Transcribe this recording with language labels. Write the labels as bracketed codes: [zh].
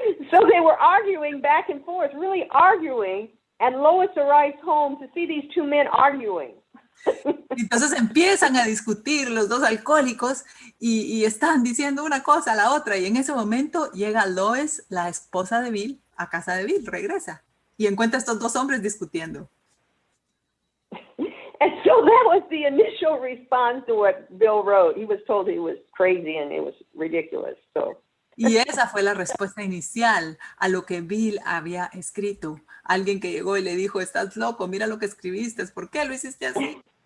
[en] So they were arguing back and forth, really arguing, and Lois arrives home to see these 2 men arguing. [es] Entonces empiezan a discutir los 2 alcohólicos y están diciendo una cosa a la otra. Y en ese momento llega Lois, la esposa de Bill, a casa de Bill, regresa. Y encuentra a estos 2 hombres discutiendo. [en] And so that was the initial response to what Bill wrote. He was told he was crazy and it was ridiculous. So. [es] Y esa fue la respuesta inicial a lo que Bill había escrito. Alguien que llegó y le dijo, estás loco, mira lo que escribiste, ¿por qué lo hiciste así?